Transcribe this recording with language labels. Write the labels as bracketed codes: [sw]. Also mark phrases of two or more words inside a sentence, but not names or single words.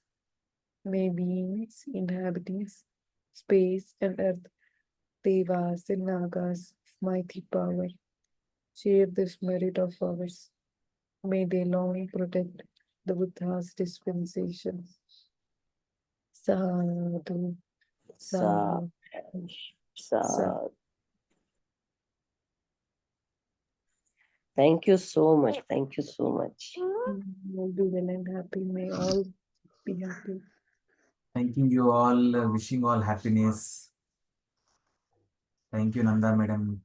[en] May beings inhabiting space and earth, devas and nagas of mighty power, share this merit of ours. May they long protect the Buddha's dispensation. [pi] Sadhu, Sa, sadhu, sadhu. sa. [en] Thank you so much. Thank you so much. May be well and happy. May all be happy. Thanking you all, wishing all happiness. Thank you, Nanda madam.